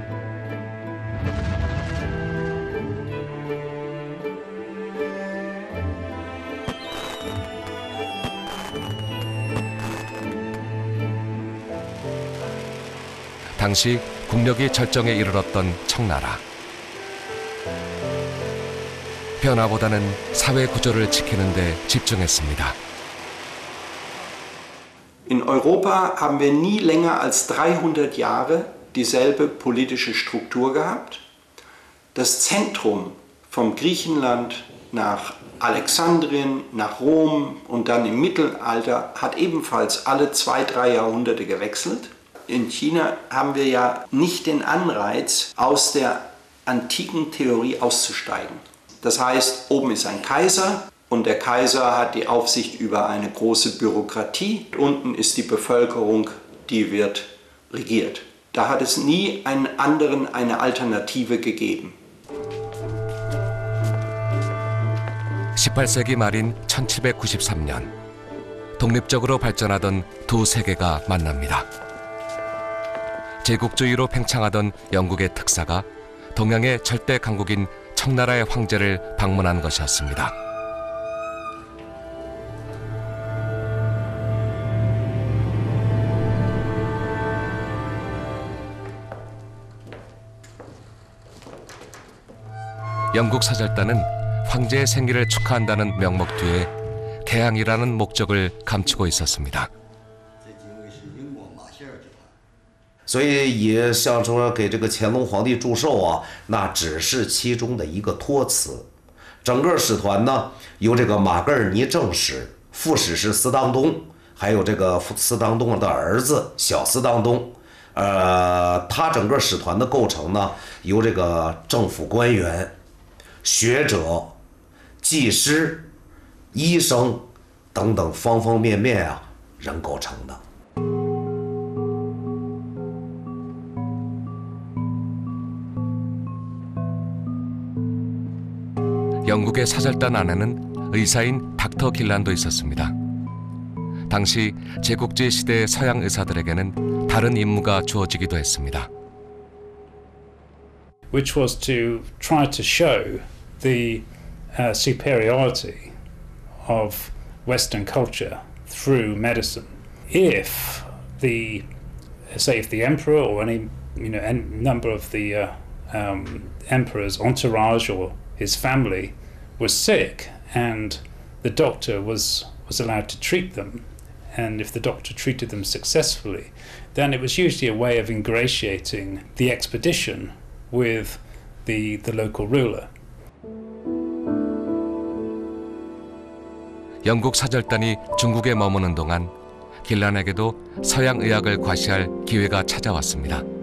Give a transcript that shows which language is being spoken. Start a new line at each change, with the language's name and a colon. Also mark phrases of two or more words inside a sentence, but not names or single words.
Korean: 당시 국력이 절정에 이르렀던 청나라. 변화보다는 사회 구조를 지키는 데 집중했습니다.
German: In Europa haben wir nie länger als 300 Jahre dieselbe politische Struktur gehabt. Das Zentrum vom Griechenland nach Alexandrien, nach Rom und dann im Mittelalter hat ebenfalls alle 2-3 Jahrhunderte gewechselt. In China haben wir ja nicht den Anreiz, aus der antiken Theorie auszusteigen. Das heißt, oben ist ein Kaiser und der Kaiser hat die Aufsicht über eine große Bürokratie. Unten ist die Bevölkerung, die wird regiert. Da hat es nie einen anderen eine Alternative gegeben.
Korean: 18세기 말인 1793년, 독립적으로 발전하던 두 세계가 만납니다. 제국주의로 팽창하던 영국의 특사가 동양의 절대 강국인 청나라의 황제를 방문한 것이었습니다. 영국 사절단은 황제의 생일을 축하한다는 명목 뒤에 개항이라는 목적을 감추고 있었습니다.
Chinese: 所以也像说给这个乾隆皇帝祝寿那只是其中的一个托词。整个使团呢，由这个马格尔尼正使、副使是斯当东，还有这个斯当东的儿子小斯当东。他整个使团的构成呢，由这个政府官员、学者、技师、医生等等方方面面人构成的。
Korean: 영국의 사절단 안에는 의사인 닥터 길란도 있었습니다. 당시 제국주의 시대의 서양 의사들에게는 다른 임무가 주어지기도 했습니다.
English: Which was to try to show the superiority of Western culture through medicine. If the emperor or any number of the emperor's entourage or his family was sick and the doctor was allowed to treat them, and if the doctor treated them successfully, then it was usually a way of ingratiating the expedition with the local ruler.
Korean: 영국 사절단이 중국에 머무는 동안 길란에게도 서양 의학을 과시할 기회가 찾아왔습니다.